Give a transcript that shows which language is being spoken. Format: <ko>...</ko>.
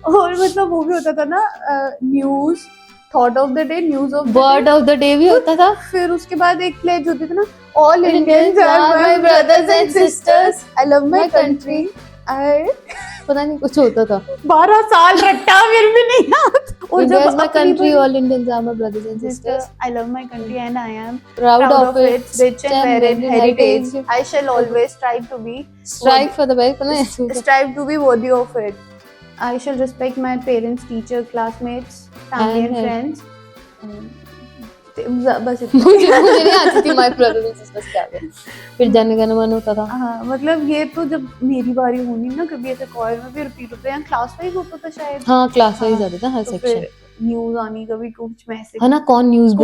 <hi>और मतलब वो भी होता था ना,</hi> <en>news, thought of the day, news of word of the day</en> <hi>भी होता था। फिर उसके बाद एक प्लेज होती थी ना,</hi> <en>All Indians are my brothers and sisters, I love my country.</en> <hi>पता नहीं कुछ होता था। 12 साल रट्टा फिर भी नहीं याद। और</hi> <en>India is my</en> <hi>अपनी</hi> <en>country, all Indians are my brothers and sisters. I love my country and I am Proud of it, its rich and varied heritage. I shall always strive to be Strive for the best,</en> <hi>पता है?</hi> <en>strive to be worthy of it. I shall respect my parents, teacher, classmates, family and friends.</en> <hi>बस मुझे नहीं आती थी</hi> <en>my brothers and sisters</en> <hi>क्या है। फिर जन गण मन होता था। हाँ, मतलब ये तो जब मेरी बारी होनी ना, कभी ऐसे कॉलेज में भी रिपीट होता है, क्लास वाइज होता था शायद। हाँ, क्लास वाइज आते थे हर तो सेक्शन। फिर न्यूज आनी, कभी कुछ मैसेज, है ना, कौन न्यूज कौन सी</hi>